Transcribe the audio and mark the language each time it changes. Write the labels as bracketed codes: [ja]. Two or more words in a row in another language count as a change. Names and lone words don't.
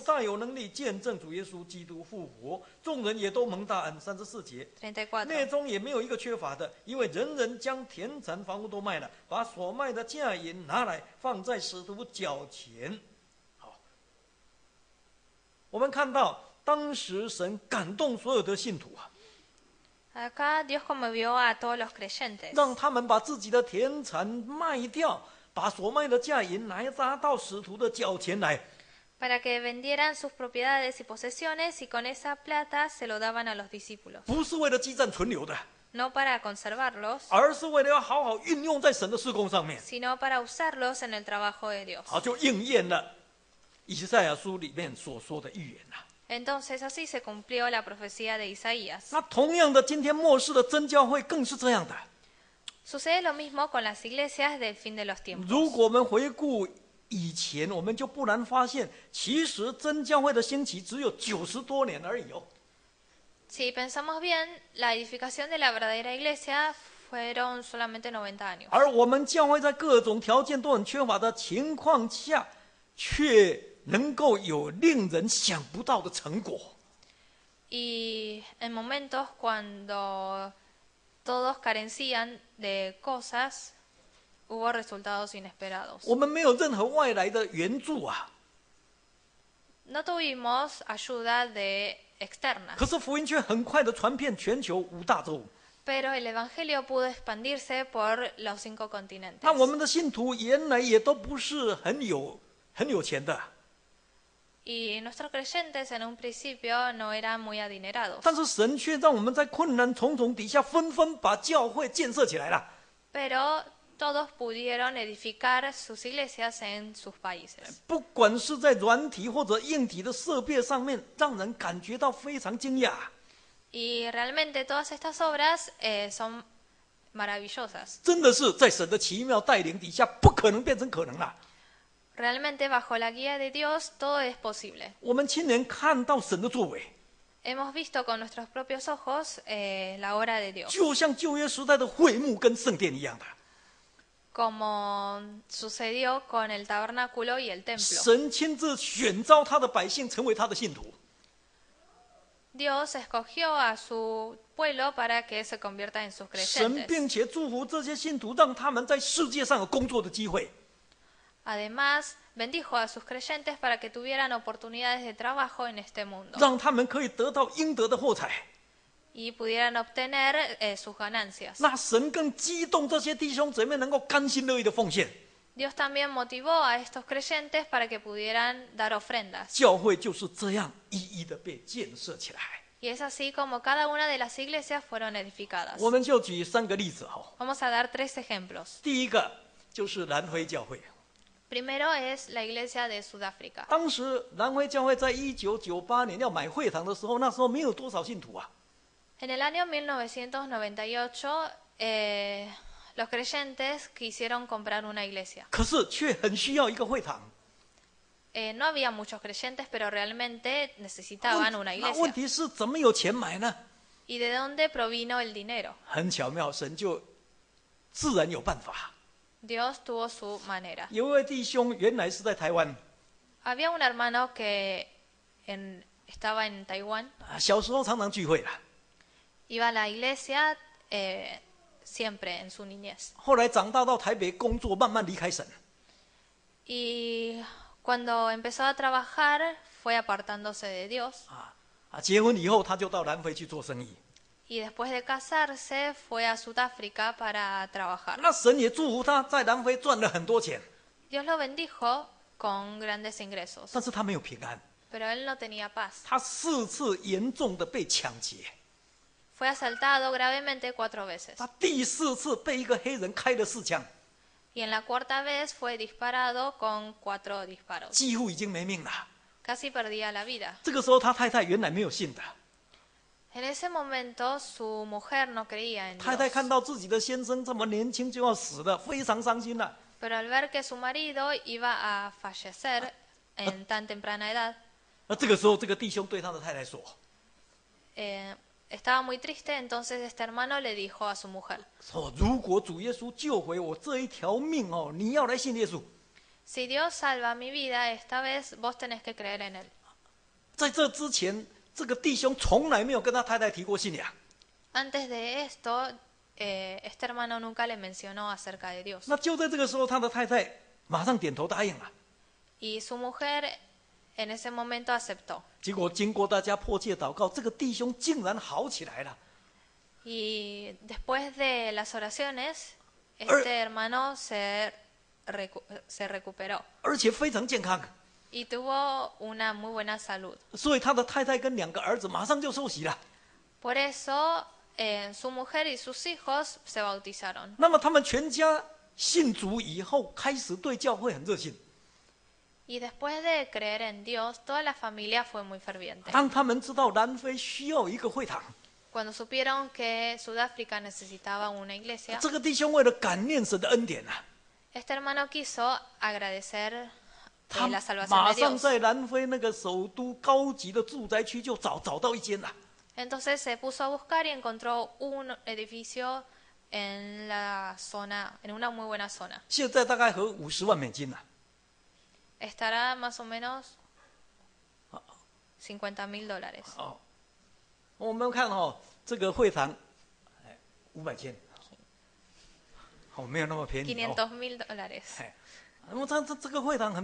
[zh] 大有能力见证主耶稣基督复活，众人也都蒙大恩。34节，内 34. 中也没有一个缺乏的，因为人人将田产房屋都卖了，把所卖的价银拿来放在使徒脚前。好，我们看到当时神感动所有的信徒啊， [es] Acá Dios conmovió a todos los creyentes. [zh] 让他们把自己的田产卖掉，把所卖的价银拿到使徒的脚前来。 [es] Para que vendieran sus propiedades y posesiones y con esa plata se lo daban a los discípulos. [zh] 不是为了积攒存留的， [es] No para conservarlos, [zh] 而是为了要好好运用在神的事工上面。 [es] sino para usarlos en el trabajo de Dios. [zh] 好，就应验了以赛亚书里面所说的预言了。 [es] Entonces así se cumplió la profecía de Isaías. [zh] 那同样的，今天末世的真教会更是这样的。 [es] Sucede lo mismo con las iglesias del fin de los tiempos. [zh] 如果我们回顾以前，我们就不难发现，其实真教会的兴起只有90多年而已哦。 [es] Si pensamos bien, la edificación de la verdadera iglesia fueron solamente 90 años. [zh] 而我们教会在各种条件都很缺乏的情况下，却能够有令人想不到的成果。 [es] Y en momentos cuando todos carecían de cosas, hubo resultados inesperados. [zh] 我们没有任何外来的援助啊， [es] No tuvimos ayuda externa, [zh] 可是福音却很快的传遍全球5大洲。 [es] pero el Evangelio pudo expandirse por los 5 continentes. [zh] 那我们的信徒原来也都不是很有钱的， [es] Y nuestros creyentes en un principio no eran muy adinerados, [zh] 但是神却让我们在困难重重底下，纷纷把教会建设起来了。 [es] pero todos pudieron edificar sus iglesias en sus países. [zh] 不管是在软体或者硬体的设备上面，让人感觉到非常惊讶。 [es] Y realmente todas estas obras son maravillosas. [zh] 真的是在神的奇妙带领底下，不可能变成可能了。 [es] Realmente bajo la guía de Dios todo es posible. [zh] 我们亲眼看到神的作为， [es] Hemos visto con nuestros propios ojos la obra de Dios, [zh] 就像旧约时代的会幕跟圣殿一样的。 [es] como sucedió con el tabernáculo y el templo. [zh] 神亲自选召他的百姓成为他的信徒， [es] Dios escogió a su pueblo para que se convierta en sus [zh] 神 [es] creyentes. [zh] 并且祝福这些信徒，让他们在世界上有工作的机会。 [es] Además, bendijo a sus creyentes para que tuvieran oportunidades de trabajo en este mundo [zh] 让他们可以得到应得的货财。 [es] y pudieran obtener sus ganancias. [zh] 那神更激动这些弟兄姊妹能够甘心乐意的奉献。 [es] Dios también motivó a estos creyentes para que pudieran dar ofrendas. [zh] 教会就是这样一一的被建设起来。 [es] Y es así como cada una de las iglesias fueron edificadas. [zh] 我们就举3个例子哈。 [es] Vamos a dar 3 ejemplos. [zh] 第一个就是南非教会， [es] Primero es la iglesia de Sudáfrica. [zh] 当时南非教会在1998年要买会堂的时候，那时候没有多少信徒啊。 [es] En el año 1998, los creyentes quisieron comprar una iglesia. [zh] 可是却很需要一个会堂。 [es] No había muchos creyentes, pero realmente necesitaban una [zh] 那问 [es] iglesia. [zh] 题是怎么有钱买呢？ [es] ¿Y de dónde provino el dinero? [zh] 很巧妙，神就自然有办法。 [es] Dios tuvo su manera. [zh] 有一位弟兄原来是在台湾， [es] Había un hermano que estaba en Taiwán, [zh] 小时候常常聚会啦， [es] iba a la iglesia siempre en su niñez. [zh] 后来长大到台北工作，慢慢离开神。 [es] Y cuando empezó a trabajar, fue apartándose de Dios. [zh] 结婚以后他就到南非去做生意。 [es] Y después de casarse, fue a Sudáfrica para trabajar. [zh] 那神也祝福他在南非赚了很多钱， [es] Dios lo bendijo con grandes ingresos, [zh] 但是他没有平安， [es] pero él no tenía paz. [zh] 他4次严重的被抢劫， [es] Fue asaltado gravemente 4 veces. [zh] 他第4次被一个黑人开了4枪， [es] Y en la 4ª vez fue disparado con 4 disparos. [zh] 几乎已经没命了。 [es] Casi perdía la vida. [zh] 这个时候他太太原来没有信的， [es] En ese momento su mujer no creía en [zh] 太太 [es] Dios. [zh] 看到自己的先生这么年轻就要死了，非常伤心了。 [es] Pero al ver que su marido iba a fallecer en tan temprana edad, [zh] 那这个时候，这个弟兄对他的太太说 [es] estaba muy triste, entonces este hermano le dijo a su mujer, [zh] 说如果主耶稣救回我这一条命哦，你要来信耶稣。 [es] si Dios salva mi vida, esta vez vos tenés que creer en él. [zh] 在这之前，这个弟兄从来没有跟他太太提过信仰。 [es] Antes de esto, este hermano nunca le mencionó acerca de Dios. [zh] 那就在这个时候，他的太太马上点头答应了。 [es] Y su mujer en ese momento aceptó. [zh] 结果经过大家迫切祷告，这个弟兄竟然好起来了。 [es] Y después de las oraciones, este hermano se recuperó [zh] 而且非常健康， [es] y tuvo una muy buena salud. [zh] 所以他的太太跟2个儿子马上就受洗了。 [es] Por eso, su mujer y sus hijos se bautizaron. [zh] 那么他们全家信主以后，开始对教会很热心。 [es] Y después de creer en Dios, toda la familia fue muy ferviente. [zh] 当他们知道南非需要一个会堂， [es] Cuando supieron que Sudáfrica necesitaba una iglesia, [zh] 这个弟兄为了感念神的恩典啊， [es] este hermano quiso agradecer [zh] 他 [es] la salvación [zh] 马 [es] de [zh] 上 [es] Dios. [zh] 在南非那个首都高级的住宅区就找到一间了。 [es] Entonces se puso a buscar y encontró un edificio en la zona, en una muy buena zona. [zh] 现在大概合50万美金了。 [es] Estará más o menos $50,000. [zh] 哦，我们看哦，这个会堂，500千，哦，没有那么便宜哦。 [es] $500,000. [zh] 哎，那么这个会堂很漂亮的，地也很